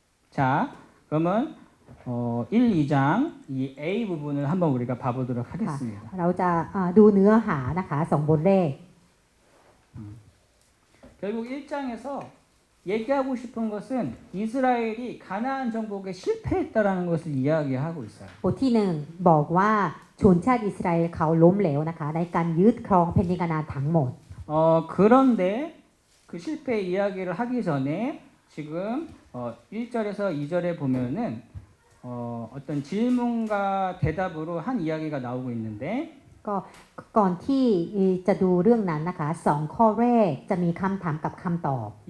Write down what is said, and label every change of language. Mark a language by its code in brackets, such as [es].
[ko] 자, 그러면 1, 2장 이 A 부분을 한번 우리가 봐보도록 하겠습니다. [th] เราจะดูเนื้อหานะคะสองบทเลข [ko] 결국 1장에서 얘기하고 싶은 것은 이스라엘이 가나안 정복에 실패했다라는 것을 이야기하고 있어요. [th] บทที่หนึ่งบอกว่าชนชาติอิสราเอลเขาล้มเหลวนะคะในการยึดครองแผ่นดินคานาอันทั้งหมด [ko] 그런데 그 실패 이야기를 하기 전에 지금 1절에서 2절에 보면은 어떤 질문과 대답으로 한 이야기가 나오고 있는데 ก [th] ก็ก่อนที่จะดูเรื่องนั้นนะคะ2ข้อแรกจะมีคำถามกับคำตอบ